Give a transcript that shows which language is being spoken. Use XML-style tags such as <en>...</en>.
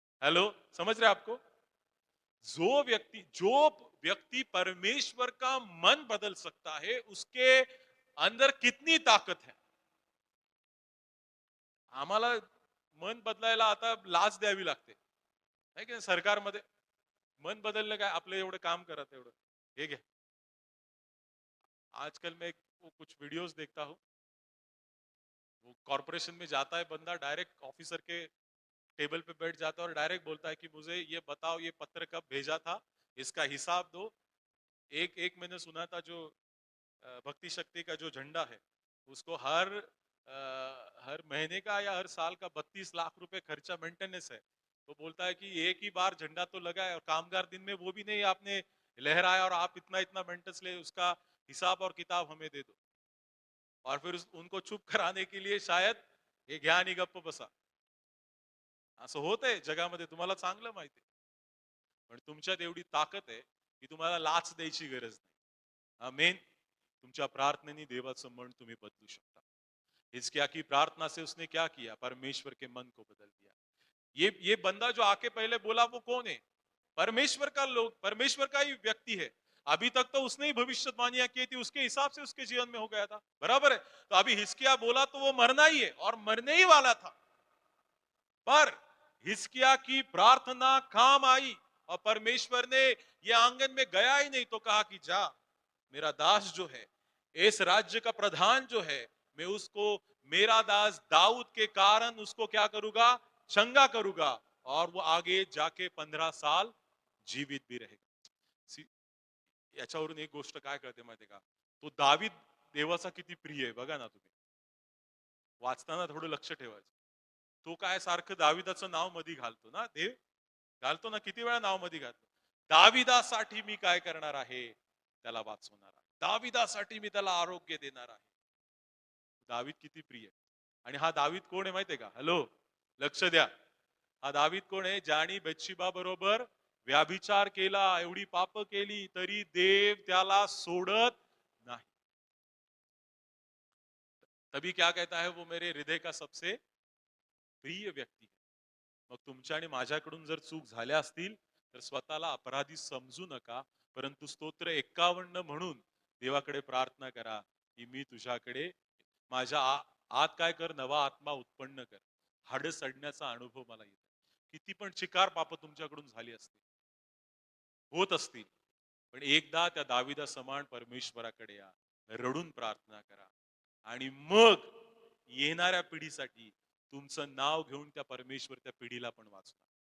<hi>Hello, समझ रहे आपको? जो व्यक्ति परमेश्वर का मन बदल सकता है, उसके अंदर कितनी ताकत है.</hi> <mr>आम्हाला मन बदलायला आता लाच द्यावी लागते, है की नाही? सरकारमध्ये मन बदललं काय, आपलं एवढं काम करा तेवढं.</mr> <hi>ठीक है। आजकल मैं वो कुछ वीडियोस देखता हूँ, वो कॉरपोरेशन में जाता है बंदा, डायरेक्ट ऑफिसर के टेबल पे बैठ जाता है और डायरेक्ट बोलता है कि मुझे ये बताओ ये पत्र कब भेजा था, इसका हिसाब दो। एक एक मैंने सुना था जो भक्ति शक्ति का जो झंडा है, उसको हर महीने का या हर साल का 32 लाख रुपए खर्चा मेंटेनेंस है। तो बोलता है कि एक ही बार झंडा तो लगा है और कामगार दिन में वो भी नहीं आपने लहराया और आप इतना इतना मेंटेनेंस ले, उसका हिसाब और किताब हमें दे दो। और फिर उनको चुप कराने के लिए शायद</hi> <mr>हे घ्या आणि गप्प बसा, असं होतंय जगामध्ये, तुम्हाला चांगलं माहिती आहे. पण तुमच्यात एवढी ताकद आहे की तुम्हाला लाच द्यायची गरज नाही. आमेन. तुमच्या प्रार्थनेने देवाचं मन तुम्ही बदलू शकता.</mr> <hi>हिजकिय्याह की प्रार्थना से उसने क्या किया, परमेश्वर के मन को बदल दिया. ये बंदा जो आके पहले बोला वो कौन है, परमेश्वर का लोग, परमेश्वर का ही व्यक्ति है. अभी तक तो उसने ही भविष्यवाणियां की थी, उसके हिसाब से उसके जीवन में हो गया था, बराबर है. तो अभी हिजकिय्याह बोला तो वो मरना ही है और मरने ही वाला था. पर हिजकिय्याह की प्रार्थना काम आई और परमेश्वर ने ये आंगन में गया ही नहीं तो कहा कि जा, मेरा दास जो है, इस राज्य का प्रधान जो है, मैं उसको, मेरा दास दाऊद के कारण उसको क्या करूंगा, चंगा करूंगा और वो आगे जाके 15 साल जीवित भी रहेगा.</hi> <mr>सी- याच्यावरून एक गोष्ट काय कळते माहितीये का, तो दावीद देवाचा किती प्रिय आहे बघा ना तुम्ही. वाचताना थोडं लक्ष ठेवायचं. तो काय सारखं दाविदाचं नाव मध्ये घालतो ना देव, घालतो ना, किती वेळा नाव मध्ये घालतो. दाविदासाठी मी काय करणार आहे, त्याला वाचवणार आहे, दाविदासाठी मी त्याला आरोग्य देणार आहे. दावीद किती प्रिय. आणि हा दावीद कोण आहे माहितीये का, हॅलो, लक्ष द्या. हा दावीद कोण आहे, ज्याने बत्शेबा बरोबर व्याभिचार केला, एवढी पाप केली तरी देव त्याला सोडत नाही.</mr> <hi>तभी क्या कहता है, वो मेरे हृदय का सबसे प्रिय व्यक्ती है.</hi> <mr>मग तुमच्या आणि माझ्याकडून जर चूक झाल्या असतील तर स्वतःला अपराधी समजू नका, परंतु स्तोत्र 51 म्हणून देवाकडे प्रार्थना करा की मी तुझ्याकडे, माझ्या आत काय कर, नवा आत्मा उत्पन्न कर. हाड सडण्याचा अनुभव मला येतो. किती पण चिकार पाप तुमच्याकडून झाली असतील, होत असतील, पण एकदा त्या दाविदा समान परमेश्वराकडे या, रडून प्रार्थना करा आणि मग येणाऱ्या पिढीसाठी तुमचं नाव घेऊन त्या परमेश्वर त्या पिढीला पण वाचणार.</mr>